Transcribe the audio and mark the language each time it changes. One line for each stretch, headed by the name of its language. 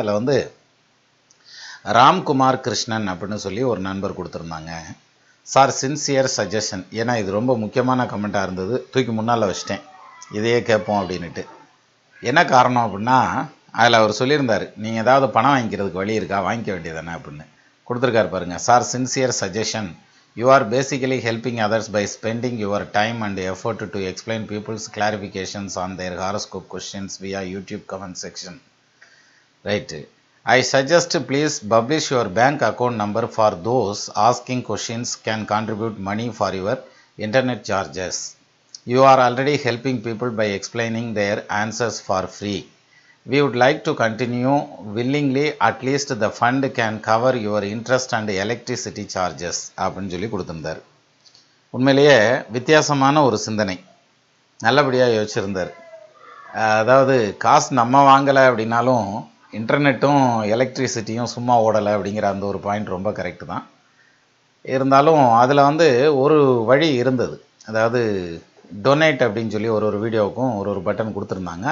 Tamil: அதில் ராம்குமார் கிருஷ்ணன் அப்படின்னு சொல்லி ஒரு நண்பர் கொடுத்துருந்தாங்க.
English: Sir, sincere suggestion.
Tamil: ஏன்னா இது ரொம்ப முக்கியமான கமெண்ட்டாக இருந்தது, தூக்கி முன்னால் வச்சிட்டேன், இதையே கேட்போம் அப்படின்ட்டு. என்ன காரணம் அப்படின்னா, அதில் அவர் சொல்லியிருந்தார், நீங்கள் ஏதாவது பணம் வாங்கிக்கிறதுக்கு வழி இருக்கா, வாங்கிக்க வேண்டியதானே அப்படின்னு கொடுத்துருக்காரு பாருங்கள்.
English: Sir, sincere suggestion. You are basically helping others by spending your time and effort to explain people's clarifications on their horoscope questions via YouTube comment section. Right. I suggest please publish your bank account number for those asking questions can contribute money for your internet charges. You are already helping people by explaining their answers for free. We would like to continue willingly, at least the fund can cover your interest and electricity charges
Tamil: அப்படின்னு சொல்லி கொடுத்துருந்தார். உண்மையிலேயே வித்தியாசமான ஒரு சிந்தனை, நல்லபடியாக யோசிச்சிருந்தார். அதாவது காசு நம்ம வாங்கலை அப்படின்னாலும் இன்டர்நெட்டும் எலக்ட்ரிசிட்டியும் சும்மா ஓடலை அப்படிங்கிற அந்த ஒரு பாயிண்ட் ரொம்ப கரெக்டு தான். இருந்தாலும் அதில் ஒரு வழி இருந்தது. அதாவது டொனேட் அப்படின்னு சொல்லி ஒரு வீடியோவுக்கும் ஒரு பட்டன் கொடுத்துருந்தாங்க.